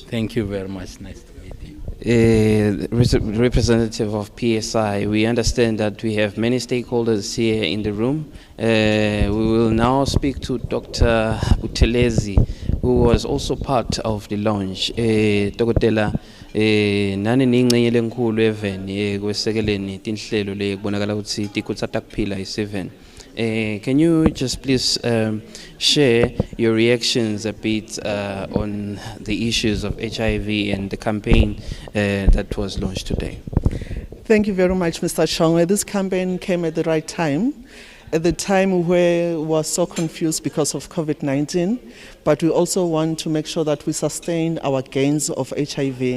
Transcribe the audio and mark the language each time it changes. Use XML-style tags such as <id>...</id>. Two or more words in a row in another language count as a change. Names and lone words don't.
<en>Thank you very much. Nice to meet you. Representative of PSI, we understand that we have many stakeholders here in the room. We will now speak to Dr. Buthelezi, who was also part of the launch. Dr.</en> <ss>nani ningcenye lenkulu even kwesekeleni tinhlelo lekubonakala ukuthi tikuthatha kuphila i7.</ss> <en>Can you just please share your reactions a bit on the issues of HIV and the campaign that was launched today? Thank you very much, Mr. Shongwe. This campaign came at the right time. At the time where we were so confused because of COVID-19, but we also want to make sure that we sustain our gains of HIV.</en>